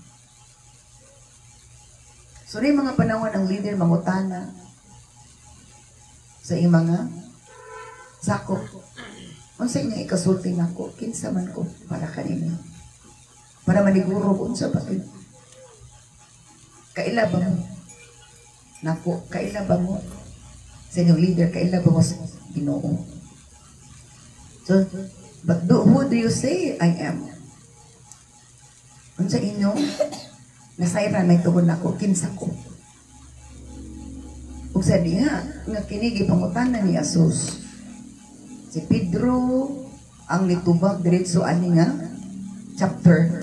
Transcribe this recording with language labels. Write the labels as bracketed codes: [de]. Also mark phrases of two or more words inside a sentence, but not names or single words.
[ceb] So rin mga panahon ang leader mangutana sa iyong mga sakop, unsa nga ikasulti na ako, kinsa man ko para kanino. Para maniguro unsa ba ito. Kaila ba mo? Nako, kaila ba mo? Sa inyong leader, kaila ba mo sa Ginoo? [en] So, but who do you say I am? [ceb] Unsa inyo? Nasayran may tungod nako, kinsa ko. Ug sa diha, nga kinigi pangutana ni Jesus. Si Pedro ang nitubag diretso ani nga chapter.